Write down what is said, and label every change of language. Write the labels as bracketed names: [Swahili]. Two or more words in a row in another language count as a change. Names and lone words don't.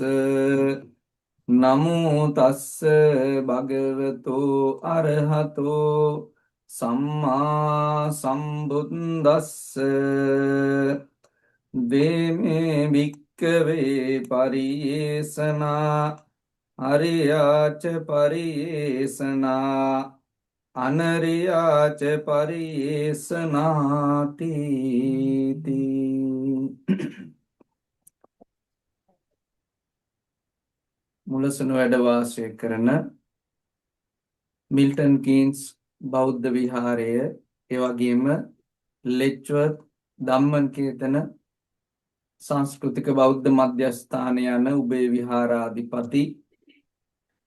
[Pali] නමෝ තස්ස භගවතෝ අරහතෝ සම්මා සම්බුද්දස්ස දේමේ භික්කවේ පරියේසනා අරියාච පරියේසනා අනරියාච පරියේසනාති. [Sinhala] මුලසුන වැඩ වාසය කරන මිල්ටන් කීන්ස් බෞද්ධ විහාරය, ඒ වගේම ලෙච්වර්ත් ධම්මනිකේතන සංස්කෘතික බෞද්ධ මධ්‍යස්ථාන යන උභය විහාරාධිපති